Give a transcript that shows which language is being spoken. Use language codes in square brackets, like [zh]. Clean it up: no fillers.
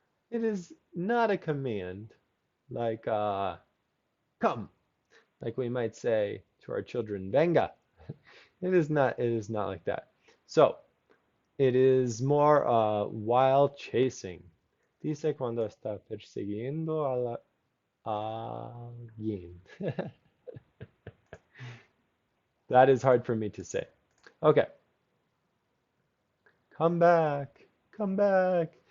[en] It is not a command like come, like we might say to our children, [es] venga. [en] It is not like that. So, it is more while chasing. [es] Dice cuando está persiguiendo a alguien. [en] That is hard for me to say. Okay, come back, come back.